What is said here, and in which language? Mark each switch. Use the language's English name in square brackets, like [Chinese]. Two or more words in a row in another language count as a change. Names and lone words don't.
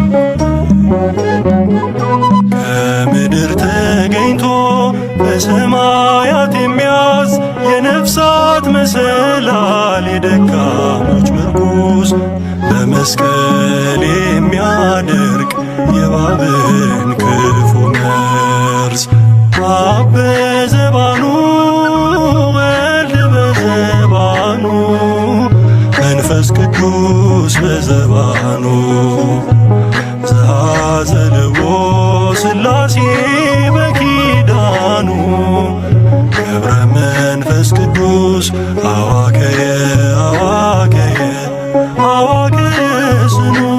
[Amharic] ከምድር ተገኝቶ በሰማያት የሚያዝ የነፍሳት መሰላል የደካሞች ምርኩዝ በመስቀል የሚያደርቅ የእባብን ክፉ መርዝ [Geez] አብ በዘባኑ ወልድ በዘባኑ መንፈስ ቅዱስ በዘባኑ ዘአዘልዎ ሥላሴ [Amharic] በኪዳኑ ገብረ መንፈስ ቅዱስ አዋከየ አዋከየ አዋከየ ስኑ